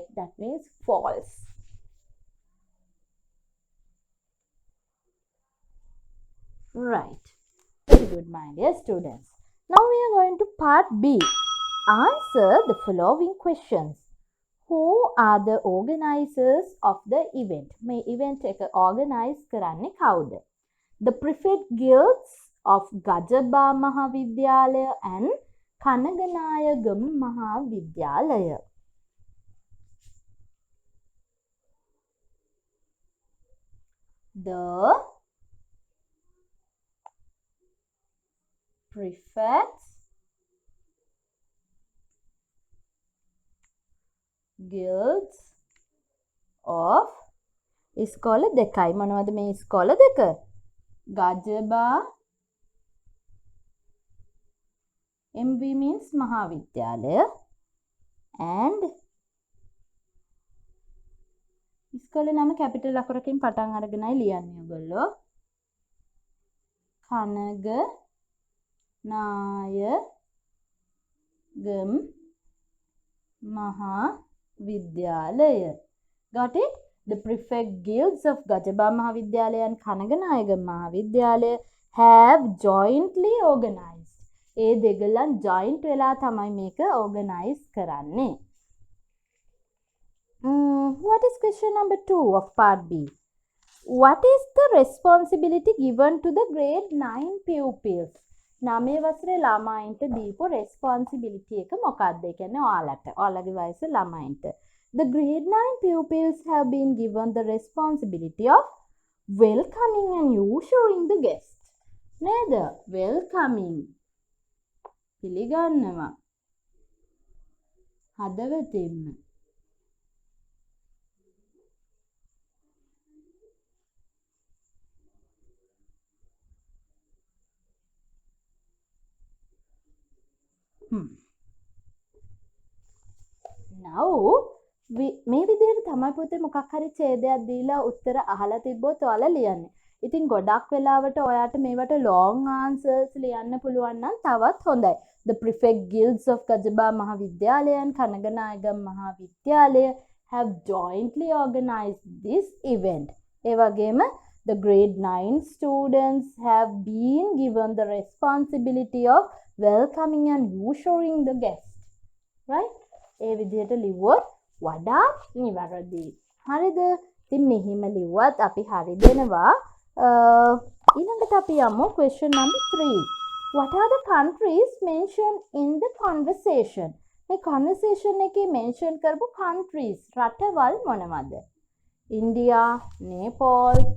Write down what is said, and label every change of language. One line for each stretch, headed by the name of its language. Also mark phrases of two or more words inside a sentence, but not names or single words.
English: That means false. Right. Very good, my dear students. Now we are going to part B. Answer the following questions. Who are the organizers of the event?
Sinhala: මේ event එක organize කරන්නේ කවුද?
English: The prefect guilds of Gajaba Mahavidyalaya and Kanaganayagam Mahavidyalaya. The prefects guilds of
Sinhala: ඉස්කෝල දෙකයි මොනවද මේ ඉස්කෝල දෙක ගජබා
English: MV means
Sinhala: මහාවිද්‍යාලය and ඉස්කෝලේ නම කැපිටල් අකුරකින් පටන් අරගෙනයි ලියන්නේ ඔයගොල්ලෝ කනගනායගම් Mahavidyalaya.
English: Got it? The prefect guilds of Gajaba Mahavidyalaya and Kanaganayagam Mahavidyalaya have jointly organized.
Sinhala: ඒ දෙගලන් joint වෙලා තමයි මේක organize කරන්නේ.
English: What is question number 2 of part B? What is the responsibility given to the grade 9 pupils?
Sinhala: 9 වසරේ ළමයින්ට දීපු responsibility එක මොකක්ද? ඒ කියන්නේ ඔයාලගේ වයස ළමයින්ට.
English: The grade 9 pupils have been given the responsibility of welcoming and ushering the guest.
Sinhala: නේද? welcoming. පිළිගන්නවා. හදවතින්ම. Now මේ විදිහට තමයි පුතේ මොකක් හරි ඡේදයක් දීලා උත්තර අහලා තිබ්බොත් ඔයාලා ලියන්නේ. ඉතින් ගොඩක් වෙලාවට ඔයාට මේවට
English: long answers
Sinhala: ලියන්න පුළුවන් නම් තවත් හොඳයි.
English: The prefect guilds of Gajaba Mahavidyalaya and Kanaganayagam Mahavidyalaya have jointly organized this event.
Sinhala: ඒ වගේම
English: the grade 9 students have been given the responsibility of welcoming and ushering the guest. Right?
Sinhala: ඒ විදිහට ලිව්වොත් වඩාත් නිවැරදි. හරිද? ඉතින් මෙහිම ලිව්වත් අපි හරි දෙනවා. ඊළඟට අපි යමු
English: question number 3. What are the countries mentioned in the conversation?
Sinhala: මේ conversation එකේ mention කරපු countries රටවල් මොනවද?
English: India, Nepal,